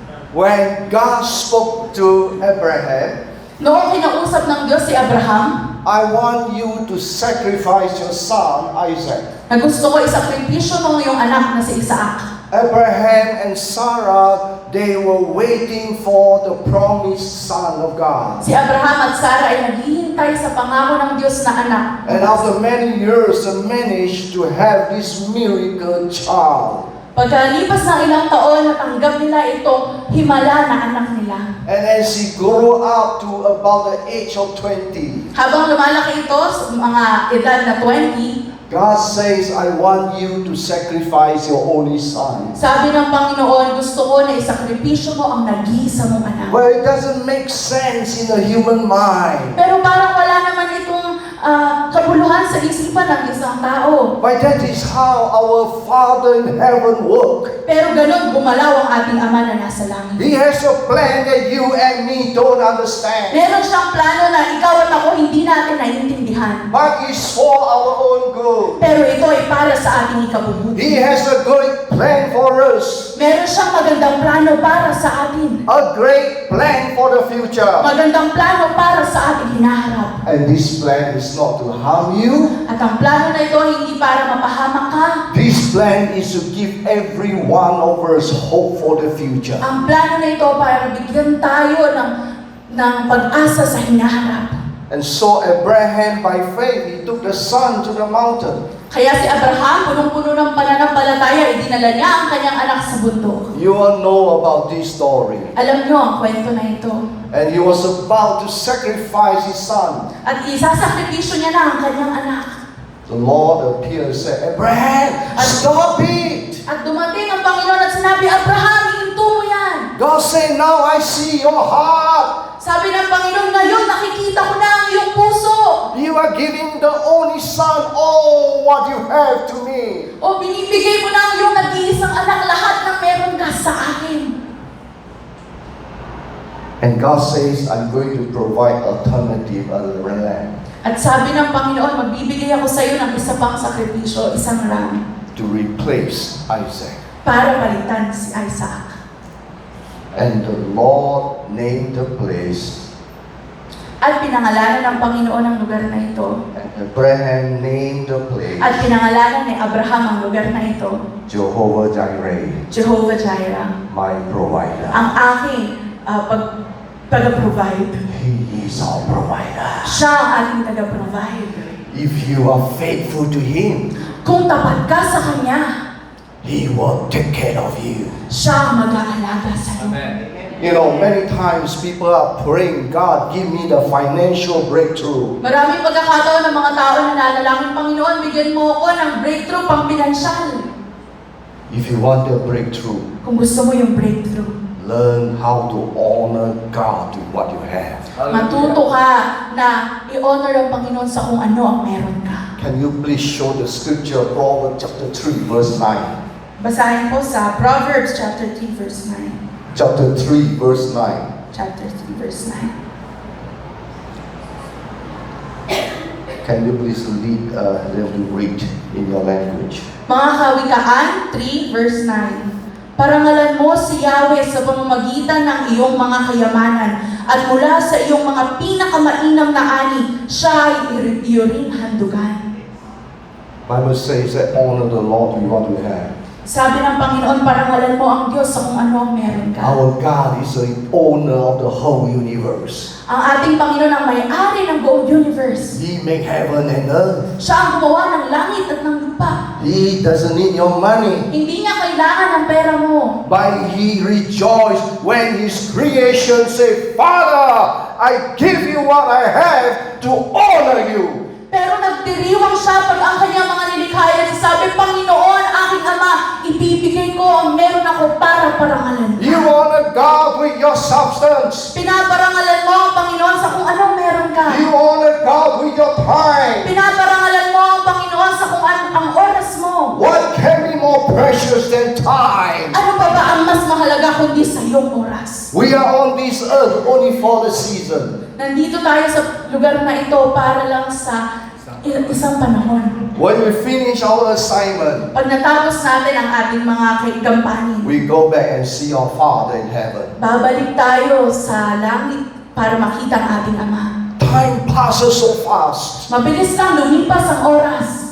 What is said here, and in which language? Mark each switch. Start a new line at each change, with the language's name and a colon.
English: when God spoke to Abraham,
Filipino: noong kinausap ng Diyos si Abraham,
English: I want you to sacrifice your son Isaac.
Filipino: na gusto ko isakripisyo mo yung anak na si Isaac.
English: Abraham and Sarah, they were waiting for the promised son of God.
Filipino: Si Abraham at Sarah ay naghihintay sa pangako ng Diyos na anak.
English: And after many years, they managed to have this miracle child.
Filipino: Pagkalipas ng ilang taon, natanggap nila ito, himala na anak nila.
English: And as he grew up to about the age of 20,
Filipino: Habang lumalaki ito sa mga edad na 20,
English: God says, I want you to sacrifice your only son.
Filipino: sabi ng Panginoon, gusto ko na isakripisyo mo ang nag-iisa mong anak.
English: Well, it doesn't make sense in the human mind.
Filipino: Pero parang wala naman itong kabuluhan sa isipan ng isang tao.
English: But that is how our Father in heaven works.
Filipino: Pero ganun gumalaw ang ating Ama na nasa langit.
English: He has a plan that you and me don't understand.
Filipino: Meron siyang plano na ikaw at ako hindi natin naiintindihan.
English: But it's for our own good.
Filipino: Pero ito ay para sa ating ikabubuti.
English: He has a great plan for us.
Filipino: Meron siyang magandang plano para sa atin.
English: A great plan for the future.
Filipino: Magandang plano para sa ating hinaharap.
English: And this plan is not to harm you.
Filipino: At ang plano na ito hindi para mapahamak ka.
English: This plan is to give every one of us hope for the future.
Filipino: Ang plano na ito para bigyan tayo ng pag-asa sa hinaharap.
English: And so Abraham, by faith, he took the son to the mountain.
Filipino: Kaya si Abraham, punong-puno ng pananampalataya, idinala niya ang kanyang anak sa bundok.
English: You all know about this story.
Filipino: Alam niyo ang kwento na ito.
English: And he was about to sacrifice his son.
Filipino: At isasakripisyo niya na ang kanyang anak.
English: The Lord appeared and said, Abraham, stop it!
Filipino: At dumating ang Panginoon at sinabi, Abraham, hinto mo yan.
English: God said, now I see your heart.
Filipino: Sabi ng Panginoon, ngayon nakikita ko na ang iyong puso.
English: You are giving the only son all what you have to me.
Filipino: O binibigay mo na ang iyong nag-iisang anak lahat ng meron ka sa akin.
English: And God says, I'm going to provide alternative land
Filipino: At sabi ng Panginoon, magbibigay ako sa iyo ng isa pang sakripisyo, isang ram,
English: to replace Isaac.
Filipino: para palitan si Isaac.
English: And the Lord named the place,
Filipino: At pinangalanan ng Panginoon ang lugar na ito.
English: and Abraham named the place
Filipino: At pinangalanan ni Abraham ang lugar na ito,
English: Jehovah Jireh,
Filipino: Jehovah Jireh,
English: my provider.
Filipino: ang aking pag-provide.
English: He is our provider.
Filipino: Siya ang ating taga-provide.
English: If you are faithful to Him,
Filipino: Kung tapat ka sa Kanya,
English: He will take care of you.
Filipino: siya ang mag-aalaga sa iyo.
English: You know, many times people are praying, God, give me the financial breakthrough.
Filipino: Maraming pagkakataon ng mga tao na nanalangin, Panginoon, bigyan mo ako ng breakthrough pang pinansyal.
English: If you want a breakthrough,
Filipino: Kung gusto mo yung breakthrough,
English: learn how to honor God with what you have.
Filipino: matuto ka na i-honor ang Panginoon sa kung ano ang meron ka.
English: Can you please show the scripture, Proverbs chapter 3, verse 9?
Filipino: Basahin po sa
English: Proverbs chapter 3 verse 9. Chapter 3, verse 9. Chapter 3 verse 9. Can you please lead them to read in your language?
Filipino: Mga Kawikaan 3 verse 9. Parangalan mo si Yahweh sa pamamagitan ng iyong mga kayamanan at mula sa iyong mga pinakamainam na ani, siya ay iyo ring handugan.
English: Bible says that honor the Lord with what you have.
Filipino: Sabi ng Panginoon, parangalan mo ang Diyos sa kung ano ang meron ka.
English: Our God is the owner of the whole universe.
Filipino: Ang ating Panginoon ang may-ari ng buong universe.
English: He make heaven and earth.
Filipino: Siya ang gumawa ng langit at ng lupa.
English: He doesn't need your money.
Filipino: Hindi niya kailangan ng pera mo.
English: But He rejoiced when His creation said, Father, I give you what I have to honor you.
Filipino: Pero nagdiriwang siya pag ang kanyang mga nilikha ay nagsasabi, Panginoon, aking Ama, ibibigay ko ang meron ako para parangalan ka.
English: You honor God with your substance.
Filipino: Pinaparangalan mo ang Panginoon sa kung anong meron ka.
English: You honor God with your time.
Filipino: Pinaparangalan mo ang Panginoon sa kung ano ang oras mo.
English: What can be more precious than time?
Filipino: Ano pa ba ang mas mahalaga kundi sa iyong oras?
English: We are on this earth only for the season.
Filipino: Nandito tayo sa lugar na ito para lang sa isang panahon.
English: When we finish our assignment,
Filipino: Pag natapos natin ang ating mga kaigampanin,
English: we go back and see our Father in heaven.
Filipino: babalik tayo sa langit para makita ang ating Ama.
English: Time passes so fast.
Filipino: Mabilis lang lumipas ang oras.